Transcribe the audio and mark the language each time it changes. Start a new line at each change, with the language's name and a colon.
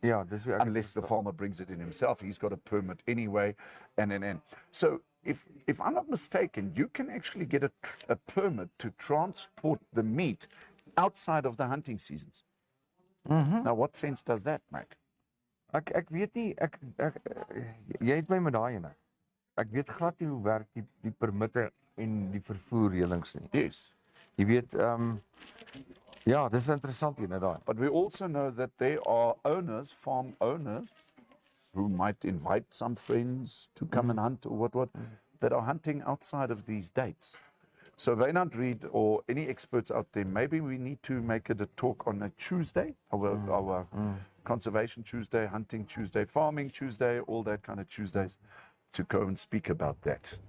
Afrikaans: Ja, dis hoe ek
English: Unless the farmer brings it in himself, he's got a permit anyway, and. So if I'm not mistaken, you can actually get a permit to transport the meat outside of the hunting seasons. Now, what sense does that make?
Afrikaans: Ek weet nie, jy het my met daai ene. Ek weet glad nie hoe werk die permitte en die vervoerreëlings nie.
English: Yes.
Afrikaans: Jy weet, ja, dis interessant hier, daai.
English: But we also know that there are owners, farm owners, who might invite some friends to come and hunt or what, that are hunting outside of these dates. So Wynand Reed or any experts out there, maybe we need to make it a talk on a Tuesday, our Conservation Tuesday, Hunting Tuesday, Farming Tuesday, all that kind of Tuesdays, to go and speak about that.